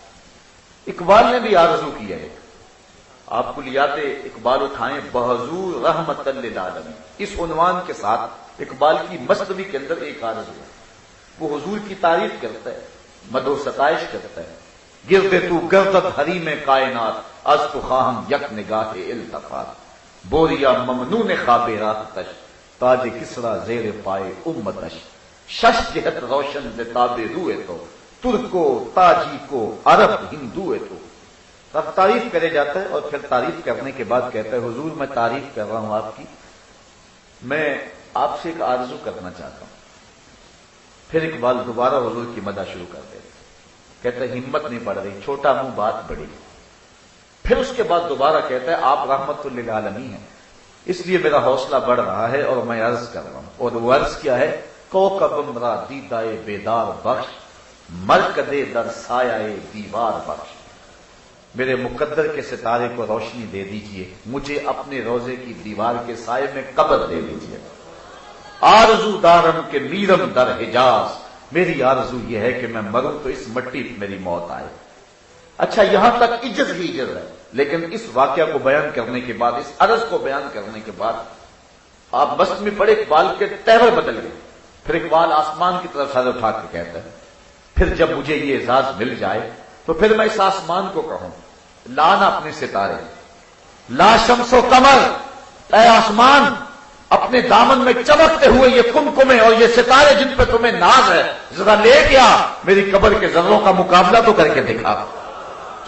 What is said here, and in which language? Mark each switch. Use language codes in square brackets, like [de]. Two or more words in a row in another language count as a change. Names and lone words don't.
[ur] اقبال نے بھی آرزو کی ہے, آپ کلیات اقبال اٹھائیں, بحضور رحمت للعالمین. اس عنوان کے ساتھ اقبال کی مثنوی کے اندر ایک آرزو ہے. وہ حضور کی تعریف کرتا ہے, مدح و ستائش کرتا ہے. [fa] گرد تو گردت حریم کائنات, از تو خواہم یک نگاہ التفات, بوریا ممنون خواب رات تش, تاج کسرا زیر پائے امتش, شش جہت روشن ز تاب روئے تو, ترکو تاجی کو عرب ہندو ہے. [ur] تو اب تعریف کرے جاتا ہے اور پھر تعریف کرنے کے بعد کہتا ہے حضور میں تعریف کر رہا ہوں آپ کی, میں آپ سے ایک آرزو کرنا چاہتا ہوں. پھر اقبال دوبارہ حضور کی مدح شروع کر دے. کہتا ہے ہمت نہیں پڑ رہی, چھوٹا منہ بات بڑی. پھر اس کے بعد دوبارہ کہتا ہے آپ رحمت للعالمین ہیں, اس لیے میرا حوصلہ بڑھ رہا ہے اور میں عرض کر رہا ہوں. اور وہ عرض کیا ہے, [fa] کوکب را دیدائے بیدار بخش, مرکدے در سایہ دیوار بخش. [ur] میرے مقدر کے ستارے کو روشنی دے دیجئے, مجھے اپنے روزے کی دیوار کے سائے میں قبر دے دیجئے. [fa] آرزو دارم کے میرم در حجاز, [ur] میری آرزو یہ ہے کہ میں مروں تو اس مٹی پہ میری موت آئے. اچھا یہاں تک عجز ہی عجز ہے, لیکن اس واقعہ کو بیان کرنے کے بعد, اس عرض کو بیان کرنے کے بعد آپ بس میں پڑے اقبال کے تہور بدل گئے. پھر اقبال آسمان کی طرف سر اٹھا کے کہتا ہے پھر جب مجھے یہ اعزاز مل جائے تو پھر میں اس آسمان کو کہوں لانا اپنے ستارے, لا شمس و قمر, اے آسمان اپنے دامن میں چمکتے ہوئے یہ کمکمے اور یہ ستارے جن پہ تمہیں ناز ہے, ذرا لے گیا میری قبر کے ذروں کا مقابلہ تو کر کے دکھا.